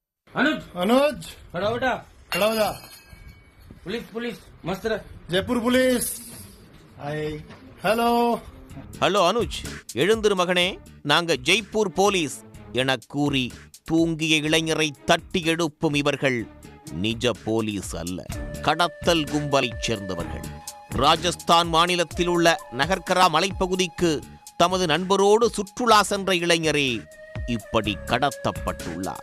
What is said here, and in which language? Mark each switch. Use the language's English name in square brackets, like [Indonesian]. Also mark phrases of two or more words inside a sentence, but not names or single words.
[Hindi] अनुज अनुज खड़ा हो बेटा, खड़ा हो जा। पुलिस पुलिस मस्त रह। जयपुर पुलिस। [English] hi hello [Tamil] ஹலோ அனுஜ், எழுந்திரு மகனே, நாங்க ஜெய்ப்பூர் போலீஸ் என கூறி தூங்கிய இளைஞரை தட்டி எழுப்பும் இவர்கள் நிஜ போலீஸ் அல்ல, கடத்தல் கும்பலைச் சேர்ந்தவர்கள். ராஜஸ்தான் மாநிலத்தில் உள்ள நகர்கரா மலைப்பகுதிக்கு தமது நண்பரோடு சுற்றுலா சென்ற இளைஞரே இப்படி கடத்தப்பட்டுள்ளார்.